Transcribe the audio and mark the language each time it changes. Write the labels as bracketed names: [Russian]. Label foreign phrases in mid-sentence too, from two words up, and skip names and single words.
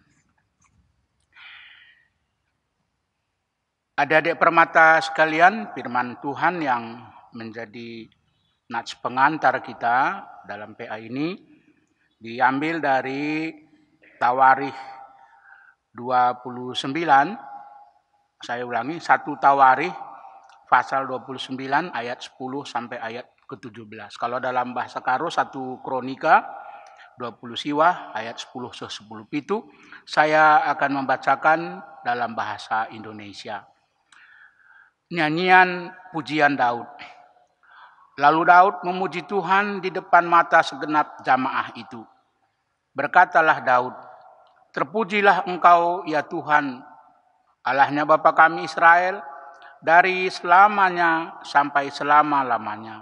[Indonesian] Adik-adik Permata sekalian, firman Tuhan yang menjadi nats pengantar kita dalam PA ini diambil dari Tawarikh 29. Saya ulangi, 1 Tawarikh pasal 29 ayat 10 sampai ayat ke-17. Kalau dalam bahasa Karo 1 Kronika 20 siwah ayat 10 [Batak Karo] se 10 pitu. [Indonesian] Saya akan membacakan dalam bahasa Indonesia. Nyanyian pujian Daud. Lalu Daud memuji Tuhan di depan mata segenap jamaah itu. Berkatalah Daud, terpujilah Engkau ya Tuhan, Allahnya Bapa kami Israel, dari selamanya sampai selama-lamanya.